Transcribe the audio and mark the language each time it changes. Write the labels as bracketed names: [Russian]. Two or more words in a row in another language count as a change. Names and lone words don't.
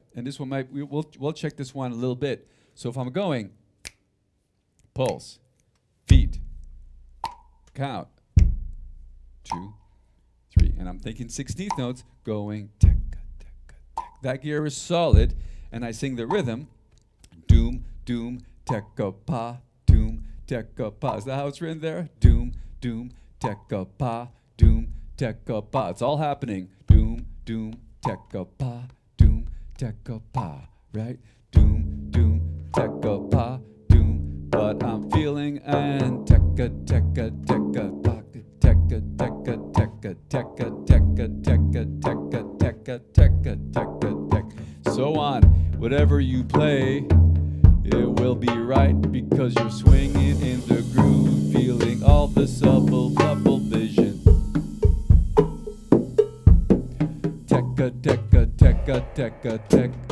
[English] And this one we'll check this one a little bit. So if I'm going pulse, feet, count, 2, 3, and I'm thinking 16th notes, going tek, tek, tek. That gear is solid, and I sing the rhythm, doom, doom, tekka pa, doom, tekka pa. Is that how it's written there? Doom, doom, tekka pa, doom, tekka pa. It's all happening. Doom, doom, tekka pa, doom, tekka pa, right? Doom, doom, tekka pa, doom, but I'm feeling and tekka, tekka, tekka, pa, tekka, tekka, tekka, tekka, tekka, tekka, tekka, tekka, tekka, tekka, tekka, so on. Whatever you play, it will be right because you're swinging in the groove, feeling all the supple vision. Tekka, tekka, tekka, tekka, tek.